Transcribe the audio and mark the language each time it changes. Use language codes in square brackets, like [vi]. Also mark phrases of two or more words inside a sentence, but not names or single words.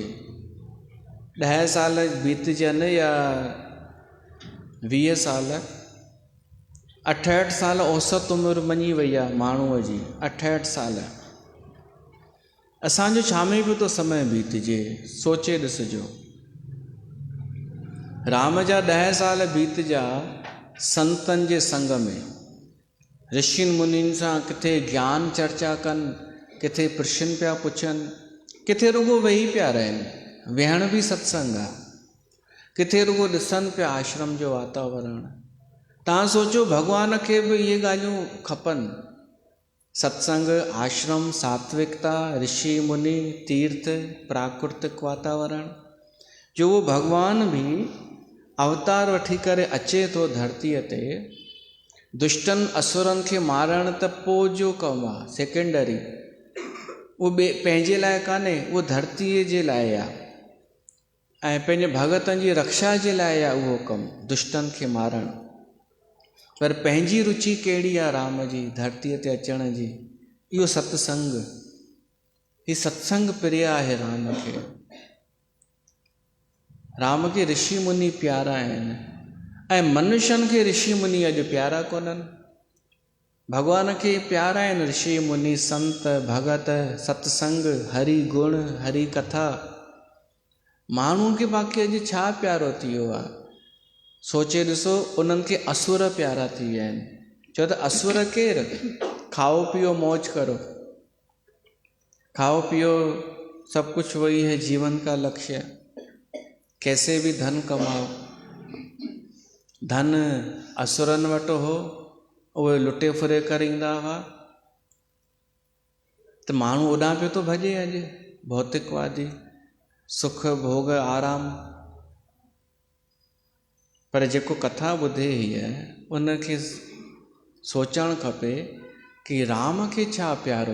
[sd] 10 साल बीतजनि या 20 साल, 68 साल औसत उमिरि मञी वई आहे माण्हूअ जी, 68 साल। असांजो छा में पियो थो समय बीतजे? सोचे ॾिसिजो। राम जा 10 साल बीतजा संतनि जे संग में, ऋषियुनि मुनियुनि सां किथे ज्ञान चर्चा कनि, किथे प्रश्न पिया पुछनि, किथे रुगो वेही पिया रहनि, वेहण बि सत्संग आहे, किथे रुगो ॾिसनि पिया आश्रम जो वातावरण। तव्हां सोचो भॻवान खे बि इहे ॻाल्हियूं खपनि, सत्संग, आश्रम, सात्विकता, ऋषि मुनि, तीर्थ, प्राकृतिक वातावरण, जो वो भॻवान बि अवतार वठी करे अचे थो धरतीअ ते, दुष्टनि असुरनि खे मारण त पोइ जो कमु आहे, सेकेंडरी, उहो पंहिंजे लाइ कान्हे, उहो धरतीअ जे लाइ आहे ऐं पंहिंजे भगतनि जी रक्षा जे लाइ आहे उहो कमु, दुष्टनि खे मारणु। पर पंहिंजी रुचि कहिड़ी आहे राम जी धरतीअ ते अचण जी? इहो सत्संग, ही सत्संग प्रिय आहे राम खे। राम खे ऋषि मुनि प्यारा आहिनि ऐं मनुष्यनि खे ऋषि मुनि अॼु प्यारा कोन्हनि। भॻवान खे प्यारा आहिनि ऋषि मुनि, संत, भगत, सत्संग, हरि गुण, हरि कथा। माण्हुनि खे बाक़ी अॼु छा प्यारो थी वियो आहे? सोचे ॾिसो, उन्हनि खे असुर प्यारा थी विया आहिनि। छो त असुर केरु? [hi] खाओ पीओ मौज करो, खाओ पियो, सब कुछ वही है जीवन का लक्ष्य, कैसे भी धन कमाओ। [sd] धन असुरनि वटि हो, उहे लुटे फुरे करे ईंदा हुआ, त माण्हू ओॾां पियो थो भॼे अॼु, भौतिकवादी, सुख भोग आराम। पर जेको कथा ॿुधे हीअ, उनखे सोचणु खपे कि राम खे छा प्यारो।